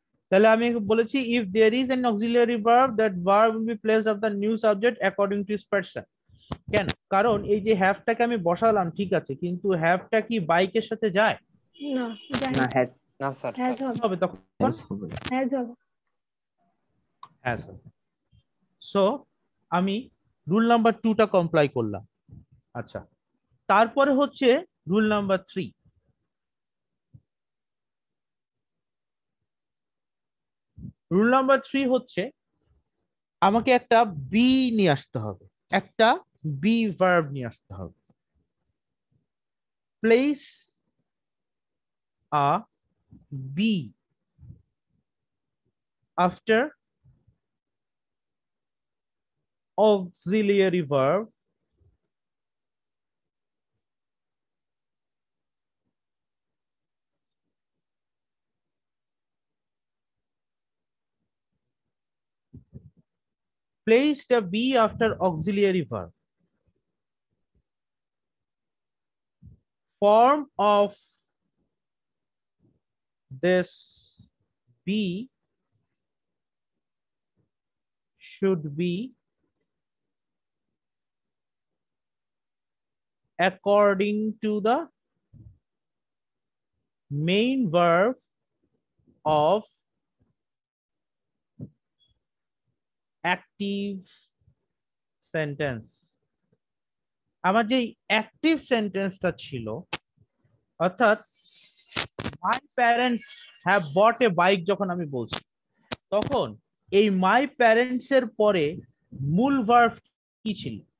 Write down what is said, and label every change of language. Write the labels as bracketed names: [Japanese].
[Bangla] তাহলে আমি বলেছি [English] if there is an auxiliary verb, that verb will be placed of the new subject according to its person. [Bangla] কেন? কারণ এই যে হ্যাভটাকে আমি বসালাম ঠিক আছে, কিন্তু হ্যাভটা কি বাইকের সাথে যায়? না, যায় না না। হ্যাজ না স্যার হ্যাজ হবে। হবে তখন হ্যাজ হবে। হ্যাঁ স্যার। সো আমি রুল নাম্বার 2টা কমপ্লাই করলাম। আচ্ছা, তারপরে হচ্ছে রুল নাম্বার 3। রুল নাম্বার 3 হচ্ছে আমাকে একটা বি নিয়ে আসতে হবে, একটা বি ভার্ব নিয়ে আসতে হবে। [English] Place a be after auxiliary verb place the be after auxiliary verb. Form of this be should be according to the main verb of active sentence. [Bangla] আমার যে অ্যাক্টিভ সেন্টেন্সটা ছিল, অর্থাৎ [English] my parents have bought a bike [Bangla] যখন আমি বলছি, তখন এই মাই প্যারেন্টস এর পরে মূল ভার্ব কি ছিল?